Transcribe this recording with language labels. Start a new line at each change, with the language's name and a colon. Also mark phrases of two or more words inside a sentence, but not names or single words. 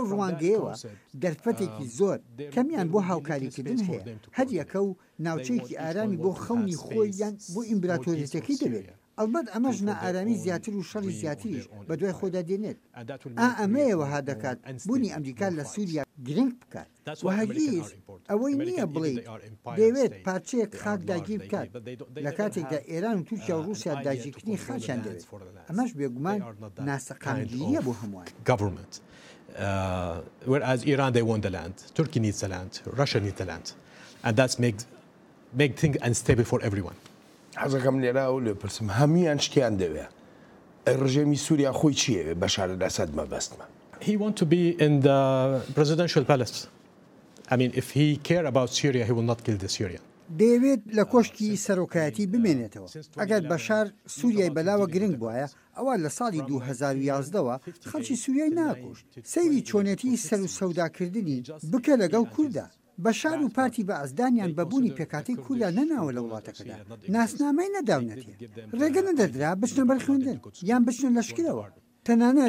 Central Kurdish: ڕوانگەیەوە دەرفەتێکی زۆر کەمیان بۆ هاوکاریکردن هەیە هەر یەکە و ناوچەیەکی ئارامی بۆ خەونی خۆی یان بۆ ئیمپراتۆریەتەکەی دەبێت ئەلبەت ئەمەش نائارامی زیاتر و شەڕی زیاتریش بە دوای خۆدا دێنێت ئەمەیەوەها دەکات بوونی ئەمریکا لە سووریا گرنگ بکات و هەرگیز ئەوەی نییە بڵێت دەوێت پارچەیەک خاک داگیر بکات لە کاتێکدا ئێران و تورکیا و رووسیا داگیرکردنی خاچیان دەوێت ئەمەش بێگومان ناسەقامگیریە بۆ هەمووان
English: government whereas Iran they want the land Turkey needs the land Russia needs the land and that's make things unstable for everyone
Central Kurdish: حەزەکەم لێرا و لێ پرسم هەمویان شتیان دەوێت ڕژێمی سووریا خۆی چیەوێ بەشار الاسد مەبەستمە
English: he want to be in the presidential palace I mean if he care about Syria he will not kill the Syrian
Central Kurdish: دەیەوێت لە کۆشکی سەرۆکایەتی بمێنێتەوە ئەگەر بەشار سووریای بەلاوە گرنگ بواە ئەوە لە ساڵی 2011ەوە خەڵکی سووریای ناکۆشت سەیری چۆنێتی سەر و سەوداکردنی بکە لەگەڵ کووردا بەشار و پارتی بە ئەزدانیان بەبوونی پێکاتی کووردا نەناوە لە وڵاتەکەدا ناسنامەی نەداونەتێ ڕێگە نەدەدرا بچنە بەرخوێندن یان بچنە لەشکرەوە تەنانەت